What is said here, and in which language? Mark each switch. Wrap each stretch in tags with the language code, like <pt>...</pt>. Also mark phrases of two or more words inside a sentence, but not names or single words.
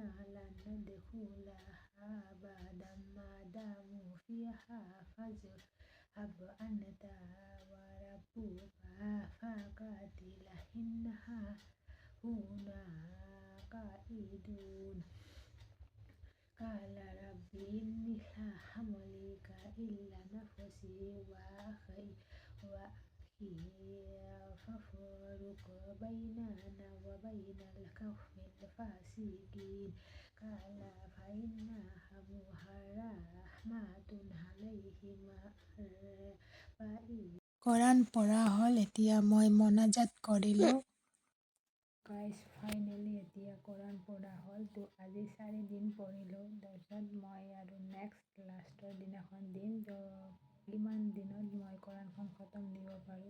<ar>لن ندخلها أبدا ما داموا فيها فاذهب أنت وربك فقاتلا إنها هنا قائدون قال رب إني لا أملك إلا نفسي وأخي فافرق بيننا وبين القوم الفاسقين قال فإنها محرمات عليهم 40।</ar> <as>কোৰাণ পঢ়া হ'ল। এতিয়া মই মনাজাত কৰিলোঁ।</as> <en>Guys, finally</en> <as>এতিয়া কোৰাণ পঢ়া হ'ল। তো আজি 4 দিন পঢ়িলোঁ। তাৰপিছত মই আৰু লাষ্টৰ দিনাখন দিম। তো কিমান দিনত মই কোৰাণখন খতম দিব পাৰোঁ।</as>